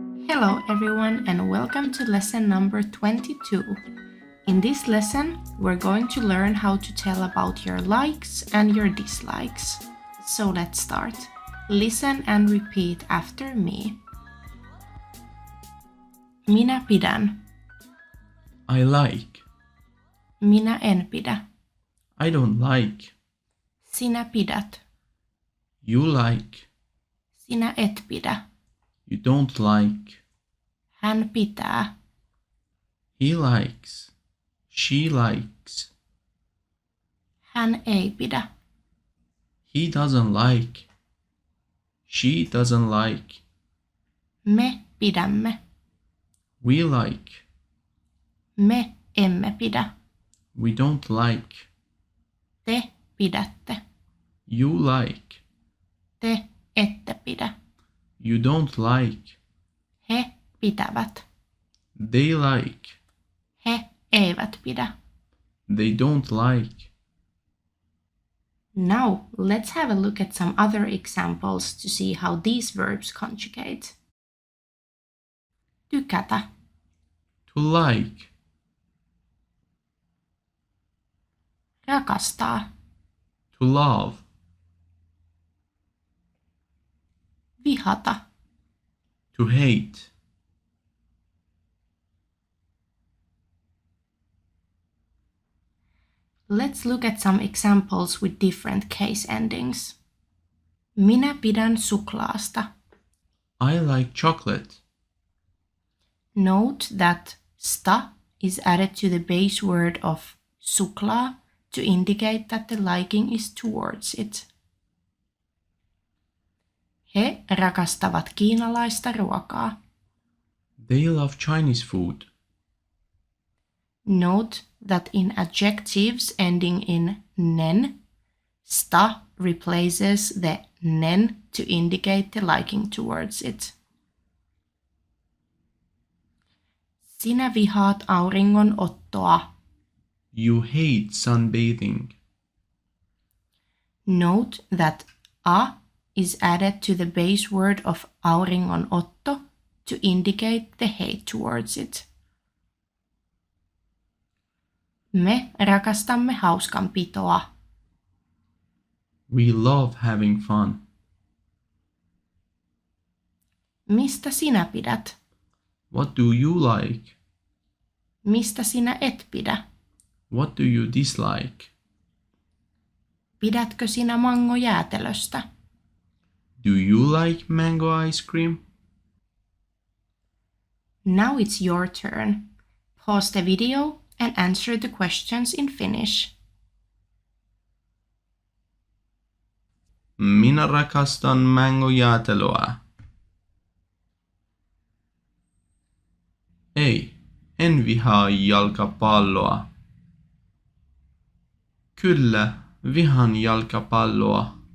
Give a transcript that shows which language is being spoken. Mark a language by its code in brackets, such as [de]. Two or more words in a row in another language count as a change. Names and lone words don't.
[en] Hello everyone and welcome to lesson number 22. In this lesson, we're going to learn how to tell about your likes and your dislikes. So let's start. Listen and repeat after me. [fi] Minä pidän. [en] I like. [fi] Minä en pidä. [en] I don't like. [fi] Sinä pidät. [en] You like. [fi] Sinä et pidä. [en] You don't like. [fi] Hän pitää. [en] He likes. She likes. [fi] Hän ei pidä. [en] He doesn't like. She doesn't like. [fi] Me pidämme. [en] We like. [fi] Me emme pidä. [en] We don't like. [fi] Te pidätte. [en] You like. [fi] Te ette pidä. [en] You don't like. [fi] He pitävät. [en] They like. [fi] He eivät pidä. [en] They don't like. Now, let's have a look at some other examples to see how these verbs conjugate. [fi] Tykätä. [en] To like. [fi] Rakastaa. [en] To love. [fi] Vihata. [en] To hate. Let's look at some examples with different case endings. [fi] Minä pidän suklaasta. [en] I like chocolate. Note that sta is added to the base word of suklaa to indicate that the liking is towards it. [fi] He rakastavat kiinalaista ruokaa. [en] They love Chinese food. Note that in adjectives ending in nen, sta replaces the nen to indicate the liking towards it. [fi] Sinä vihaat auringonottoa. [en] You hate sunbathing. Note that a is added to the base word of auringonotto to indicate the hate towards it. [fi] Me rakastamme hauskanpitoa. [en] We love having fun. [fi] Mistä sinä pidät? [en] What do you like? [fi] Mistä sinä et pidä? [en] What do you dislike? [fi] Pidätkö sinä mangojäätelöstä? [en] Do you like mango ice cream? Now it's your turn. Pause the video and answer the questions in Finnish. [fi] Minä rakastan mangojäätelöä. Ei, en vihaa jalkapalloa. Kyllä, vihaan jalkapalloa.